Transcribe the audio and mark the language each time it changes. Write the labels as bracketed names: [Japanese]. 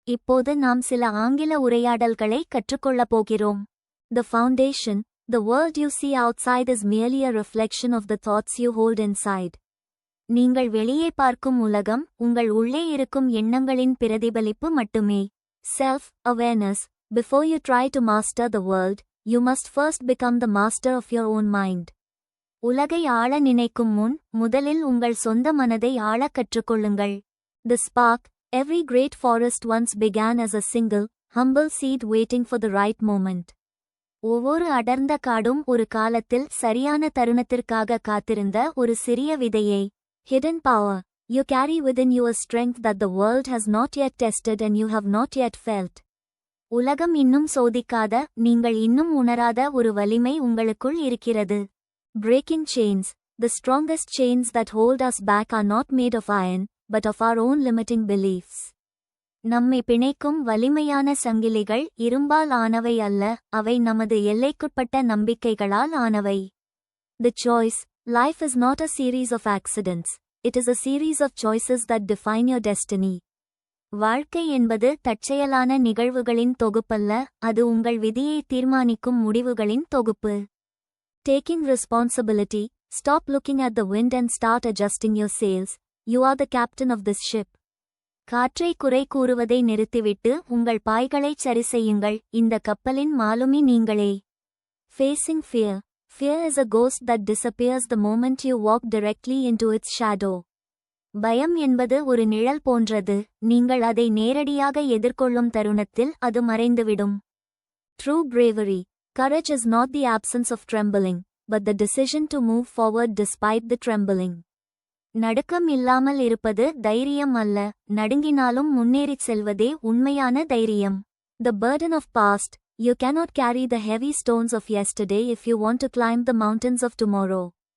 [Tamil] இப்போது நாம் சில ஆங்கில உரையாடல்களை கற்றுக்கொள்ளப் போகிறோம். [English] The foundation, the world you see outside is merely a reflection of the thoughts you hold inside. [Tamil] நீங்கள் வெளியே பார்க்கும் உலகம் உங்கள் உள்ளே இருக்கும் எண்ணங்களின் பிரதிபலிப்பு மட்டுமே. [English] Self-awareness. Before you try to master the world, you must first become the master of your own mind. [Tamil] உலகை ஆள நினைக்கும் முன் முதலில் உங்கள் சொந்த மனதை ஆளக் கற்றுக்கொள்ளுங்கள். [English] The spark. Every great forest once began as a single, humble seed waiting for the right moment. [Tamil] ஒவ்வொரு அடர்ந்த காடும் ஒரு காலத்தில் சரியான தருணத்திற்காக காத்திருந்த ஒரு சிறிய விதையை. [English] Hidden power. You carry within you a strength that the world has not yet tested and you have not yet felt. [Tamil] உலகம் இன்னும் சோதிக்காத, நீங்கள் இன்னும் உணராத ஒரு வலிமை உங்களுக்குள் இருக்கிறது. [English] Breaking chains. The strongest chains that hold us back are not made of iron, but of our own limiting beliefs. [Tamil] நம்மை பிணைக்கும் வலிமையான சங்கிலிகள் இரும்பால் ஆனவை அல்ல, அவை நமது எல்லைக்குட்பட்ட நம்பிக்கைகளால் ஆனவை. [English] The choice. Life is not a series of accidents. It is a series of choices that define your destiny. [Tamil] வாழ்க்கை என்பது தற்செயலான நிகழ்வுகளின் தொகுப்பல்ல, அது உங்கள் விதியை தீர்மானிக்கும் முடிவுகளின் தொகுப்பு. [English] Taking responsibility. Stop looking at the wind and start adjusting your sails. You are the captain of this ship. [Tamil] காற்றை குறை கூறுவதை நிறுத்திவிட்டு உங்கள் பாய்களைச் சரி செய்யுங்கள், இந்த கப்பலின் மாலுமி நீங்களே. [English] Facing fear. Fear is a ghost that disappears the moment you walk directly into its shadow. [Tamil] பயம் என்பது ஒரு நிழல் போன்றது, நீங்கள் அதை நேரடியாக எதிர்கொள்ளும் தருணத்தில் அது மறைந்துவிடும். [English] True bravery. Courage is not the absence of trembling, but the decision to move forward despite the trembling. [Tamil] நடுக்கம் இல்லாமல் இருப்பது தைரியம் அல்ல, நடுங்கினாலும் முன்னேறிச் செல்வதே உண்மையான தைரியம். [English] The burden of past. You cannot carry the heavy stones of yesterday if you want to climb the mountains of tomorrow.